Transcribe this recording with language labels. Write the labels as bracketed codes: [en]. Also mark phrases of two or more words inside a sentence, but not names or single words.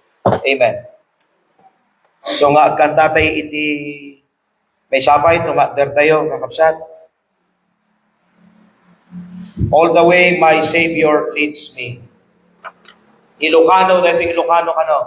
[en] Amen. [ilo] So nga, kantatay iti may sabay, tumakder tayo, kakapsat. [en] All the way, my Savior leads me. [ilo] Ilocano, dito Ilocano ka no?